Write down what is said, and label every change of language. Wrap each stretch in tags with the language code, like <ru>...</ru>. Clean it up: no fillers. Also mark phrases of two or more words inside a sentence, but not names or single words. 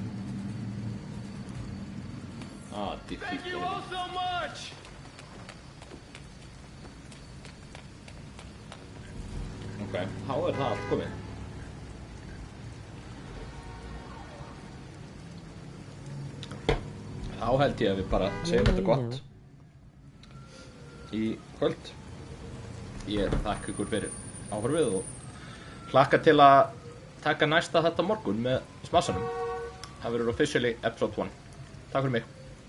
<en>Thank you all so much!</en> <is>Ok, þá er það allt komið. Þá held ég að við bara segjum þetta gott í kvöld. Ég þakka ykkur fyrir áhorfið og hlakka til að taka næsta þetta morgun með Smassanum. Það verður</is> <en>officially episode</en> <is>1. Takk fyrir mig.</is>